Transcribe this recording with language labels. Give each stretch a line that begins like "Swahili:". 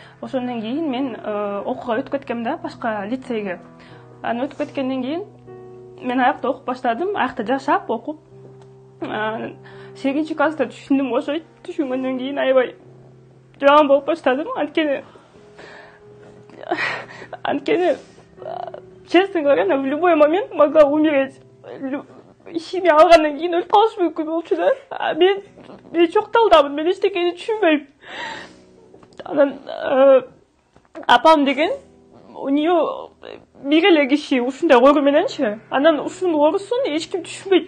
Kyrgyz: Ошондон кийин мен окууга өтүп кеткем да, башка лицейге. Аны өтүп кеткенден кийин мен аякта окуп баштадым, аякта жашап окуп. 8 класста түшүндүм, ошо түшүнгөндөн кийин аябай жаман болуп баштадым. Анткени
Russian: честно говоря, в любой момент могла умереть.
Kyrgyz: Ишиме алгандан кийин өлүп калыш мүмкүн болчу да. Мен чок талдамын, мен эчтекени түшүнбөйм. Анан апам деген
Russian: у нее
Kyrgyz: бир эле киши ушундай оору мененчи, анан ушунун оорусун эч ким түшүнбөйт.